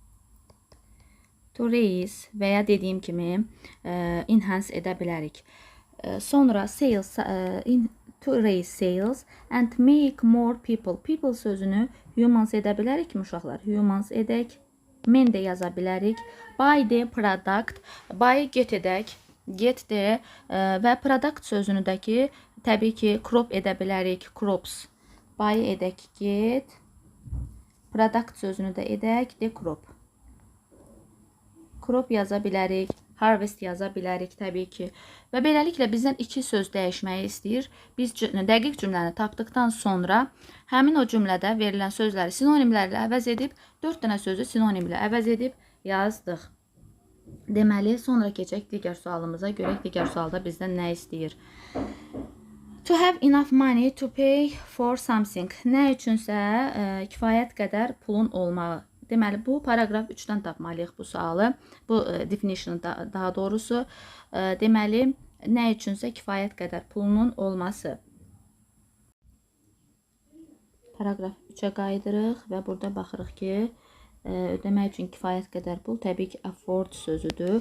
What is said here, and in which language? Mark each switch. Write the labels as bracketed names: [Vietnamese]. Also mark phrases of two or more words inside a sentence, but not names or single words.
[English] To raise. To raise [Azerbaijani] və ya dediyim kimi enhance edə bilərik. [English] Sonra sales, to raise sales and make more people. [Azerbaijani] People sözünü humans edə bilərik mi uşaqlar? Humans edək. Men də yaza bilərik. [English] Buy the product. Buy get [Azerbaijani] edək. Get de və product sözünü də ki, təbii ki, crop edə bilərik. Crops. Buy edək get. Product sözünü də edək de crop. Crop yaza bilərik. Harvest yaza bilərik təbii ki. Və beləliklə bizdən 2 söz dəyişməyi istəyir. Biz dəqiq cümləni tapdıqdan sonra həmin o cümlədə verilən sözləri sinonimlərlə əvəz edib 4 dənə sözü sinonimlə əvəz edib yazdıq. Deməli, sonra keçək digər sualımıza. Görək digər sualda bizdən nə istəyir. [English] To have enough money to pay for something. [Azerbaijani] Nə üçünsə kifayət qədər pulun olmağı. Deməli, bu paragraf 3-dən tapmalıyıq bu sualı. Bu definition daha doğrusu. Deməli, nə üçünsə kifayət qədər pulunun olması. Paragraf 3-ə qayıdırıq və burada baxırıq ki, ödəmək üçün kifayət qədər pul təbii ki, afford sözüdür.